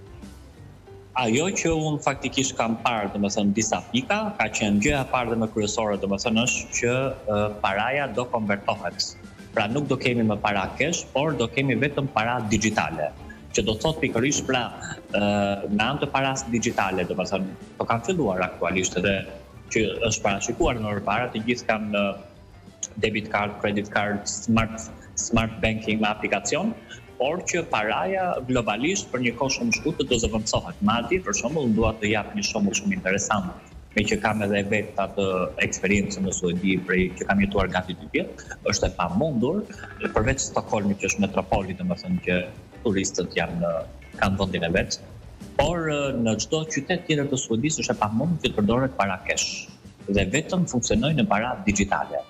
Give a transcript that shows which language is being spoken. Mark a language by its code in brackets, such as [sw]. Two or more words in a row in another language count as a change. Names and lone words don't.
[sq] Ajo që unë faktikisht kam parë, domethënë disa pika, ka qenë gjëja e parë dhe më kryesore, domethënë është që paraja do konvertohet. Pra nuk do kemi më para cash, por do kemi vetëm para digjitale. Që do thot pikërisht pra në anë të paras digjitale, domethënë po kanë filluar aktualisht edhe që është parashikuar në përpara, të gjithë kanë [en] debit card, credit card, smart banking [sq] me aplikacion, por që paraja globalisht për një kohë shumë shkurtër do zëvendësohet. Madje për shembull dua të jap një shembull shumë interesant, me që kam edhe vetë atë eksperiencë në Suedi që kam jetuar gati 2 vjet, është e pamundur përveç Stockholmit që është metropoli, domethënë që turistët kanë vendin e vet, por në çdo qytet tjetër të Suedisë është e pamundur që të përdoret para cash dhe vetëm funksionojnë në para digjitale.